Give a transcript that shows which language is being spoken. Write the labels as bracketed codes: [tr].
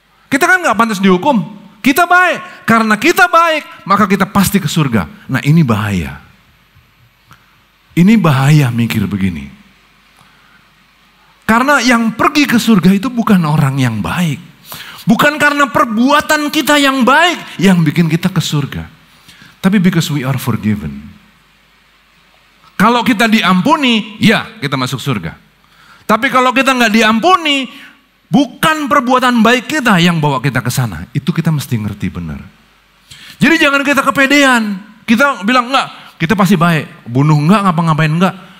[id] Kita kan nggak pantas dihukum. Kita baik. Karena kita baik, maka kita pasti ke surga. Nah, ini bahaya. Ini bahaya mikir begini. Karena yang pergi ke surga itu bukan orang yang baik. Bukan karena perbuatan kita yang baik yang bikin kita ke surga. Tapi [en] because we are forgiven. [id] Kalau kita diampuni, ya kita masuk surga. Tapi kalau kita nggak diampuni, bukan perbuatan baik kita yang bawa kita ke sana. Itu kita mesti ngerti benar. Jadi jangan kita kepedean. Kita bilang enggak, kita pasti baik. Bunuh enggak, ngapa-ngapain enggak.